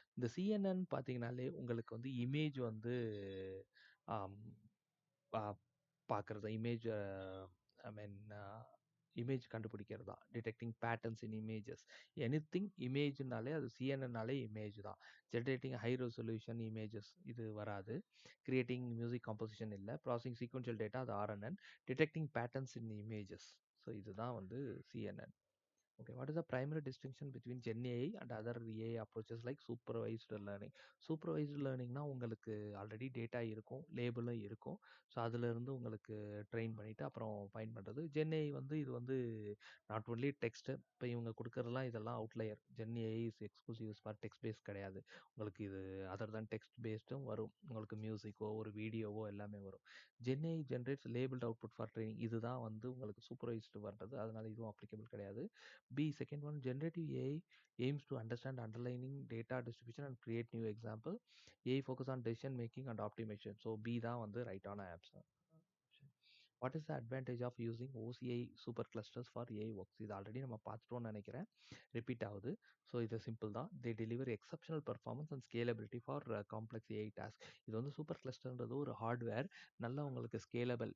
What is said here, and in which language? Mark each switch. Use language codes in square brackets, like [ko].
[ta] இந்த CNN பார்த்தீங்கனாலே உங்களுக்கு வந்து இமேஜ் வந்து ஆம், பா- பார்க்கறது, ஐ மீன் இமேஜ் கண்டுபிடிக்கிறது தான், [en] Detecting patterns in images. [ta] எனிதிங் இமேஜ்னாலே அது சிஎன்என்னாலே இமேஜ் தான். [en] generating high resolution images [ta] இது வராது. கிரியேட்டிங் மியூசிக் காம்போசிஷன் இல்லை. ப்ராசஸிங் சீக்வென்ஷியல் டேட்டா அது ஆர்என்என். [en] Detecting patterns in images. [ta] ஸோ இதுதான் வந்து CNN. [en] Okay, what is the primary distinction between Gen AI and other AI approaches like supervised learning? [ta] Supervised learningனா உங்களுக்கு already data இருக்கும், லேபிளும் இருக்கும். So அதிலிருந்து உங்களுக்கு train பண்ணிவிட்டு அப்புறம் ஃபைன் பண்ணுறது. Gen AI வந்து இது வந்து நாட் ஒன்லி டெக்ஸ்ட்டு, இப்போ இவங்க கொடுக்குறதுலாம் இதெல்லாம் outlier. [en] Gen AI is exclusive for text based [ta] கிடையாது. உங்களுக்கு இது அதர் தான் டெக்ஸ்ட் பேஸ்டும் வரும். உங்களுக்கு மியூசிக்கோ ஒரு வீடியோவோ எல்லாமே வரும். [en] Gen AI generates labeled output for training. [ta] இதுதான் வந்து உங்களுக்கு சூப்பர்வைஸ்டு வர்றது, அதனால இதுவும் அப்ளிகபிள் கிடையாது. [en] B, second one, generative AI aims to understand underlying data distribution and create new example. AI focus on decision making and optimization. So B [ta] தான் வந்து ரைட்டான option. [en] What is the advantage of using OCI super clusters for AI works? [ta] இது already நம்ம பார்த்துட்டோம்னு நினைக்கிறேன். Repeat ஆகுது. So இது simple தான். [en] They deliver exceptional performance and scalability for complex AI task. [ta] இது வந்து சூப்பர் கிளஸ்டர்ன்றது ஒரு ஹார்ட்வேர். நல்லா உங்களுக்கு ஸ்கேலபிள்.